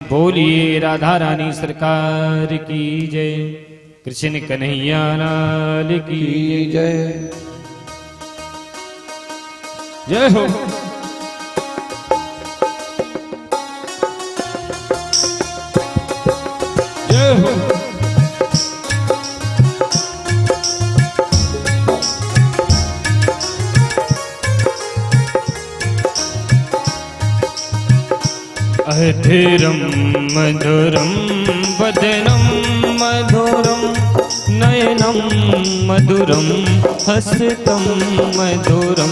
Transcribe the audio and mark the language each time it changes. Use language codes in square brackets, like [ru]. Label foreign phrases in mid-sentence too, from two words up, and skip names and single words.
[hi] बोलिए राधा रानी सरकार की जय। कृष्ण कन्हैया लाल की जय। जय हो। जय हो। [sa] अधीरम मधुरम वदनम मधुरम नयनम मधुरम हस्तम मधुरम